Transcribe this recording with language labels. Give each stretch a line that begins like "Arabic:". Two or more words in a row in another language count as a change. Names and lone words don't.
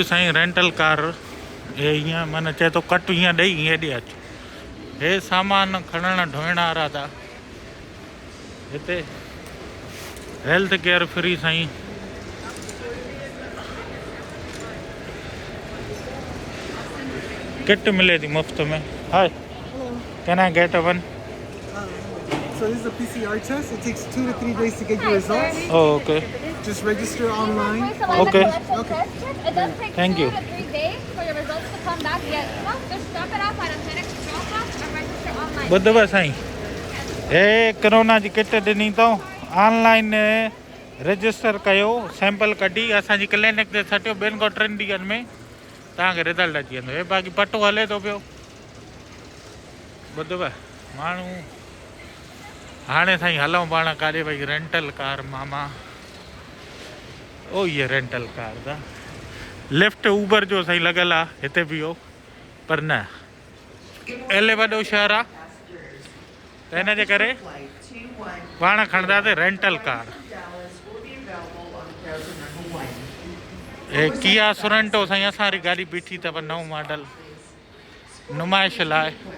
Sindhi: साईं
English: rental car
Sindhi: हे हीअं माना चए थो कट हीअं ॾेई हेॾे अचो हे सामान खणण ढोइण वारा था हिते
English: health care
Sindhi: फ्री साईं किट मिले थी मुफ़्त में
English: hi can I get one So this is a PCR test. It takes 2 to 3 days to get your results. Oh, okay. Just register online. Okay. Okay. It does take Thank 2 you. to 3 days for your results to come back via email. Just drop it off at a clinic drop-off or register online.
Sindhi: ॿुधव साईं हे कोरोना जी किट ॾिनी अथऊं
English: online register
Sindhi: कयो सैंपल कढी असांजी क्लिनिक ते छटियो 2 खां 3 ॾींहंनि में तव्हांखे रिज़ल्ट अची वेंदो हे बाक़ी पटो हले थो पियो ॿुधव माण्हू हाणे साईं हलूं पाण काॾे भई
English: rental car
Sindhi: मामा ओ ये
English: rental car
Sindhi: दा लिफ्ट ऊबर जो सही लॻल आहे हिते बि हो पर न एले वॾो शहर आहे त हिन जे करे पाण खणंदासीं
English: rental car
Sindhi: हे किया सोरेंटो साईं असां वारी गाॾी बीठी अथव नओं मॉडल नुमाइश लाइ